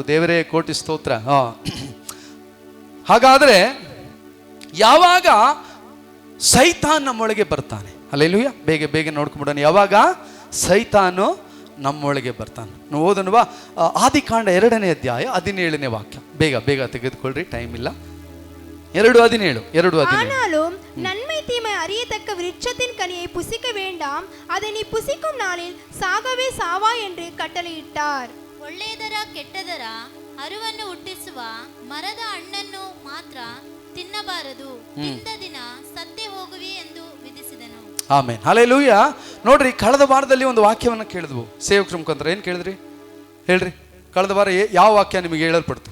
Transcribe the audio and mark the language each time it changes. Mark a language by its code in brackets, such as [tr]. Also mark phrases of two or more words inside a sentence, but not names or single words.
[kn] ದೇವರೇ ಕೋಟಿ ಸ್ತೋತ್ರ. ಹಾಗಾದ್ರೆ ಯಾವಾಗ ಸೈತಾನ್ ನಮ್ಮೊಳಗೆ ಬರ್ತಾನೆ? ಹಲ್ಲೆಲೂಯ. ಬೇಗ ನೋಡ್ಕೊಂಡ್ಬಿಡೋಣ. ಯಾವಾಗ ಸೈತಾನು ನಮ್ಮೊಳಗೆ ಬರ್ತಾನೆ ನಾವು ಓದೋಣವಾ? ಆದಿಕಾಂಡ 2ನೇ ಅಧ್ಯಾಯ 17ನೇ ವಾಕ್ಯ. ಬೇಗ ತೆಗೆದುಕೊಳ್ಳ್ರಿ, ಟೈಮ್ ಇಲ್ಲ. 2:17. [ta] ஆனாலும் நன்மை தீமை அறியத்தக்க விருட்சத்தின் கனியை புசிக்க வேண்டாம், அதை நீ புசிக்கும் நாளில் சாகவே சாவாய் என்று கட்டளையிட்டார். [kn] ಒಳ್ಳೆಯದರ ಕೆಟ್ಟದರ ಅರಿವನ್ನು ಹುಟ್ಟಿಸುವ ಮರದ ಹಣ್ಣನ್ನು ಮಾತ್ರ ತಿನ್ನಬಾರದು, ತಿಂದ ದಿನ ಸತ್ತೇ ಹೋಗುವಿ ಎಂದು ವಿಧಿಸಿದನು. ಆಮೆನ್. ಹಲ್ಲೆಲೂಯ. ನೋಡ್ರಿ, ಕಳೆದ ವಾರದಲ್ಲಿ ಒಂದು ವಾಕ್ಯವನ್ನು ಕೇಳಿದ್ವು ಸೇವಕರ ಮುಖಾಂತರ. ಏನು ಕೇಳಿದ್ರಿ? ಹೇಳ್ರಿ. ಕಳೆದ ವಾರ ಯಾವ ವಾಕ್ಯ ನಿಮಗೆ ಹೇಳಲ್ಪಡ್ತು?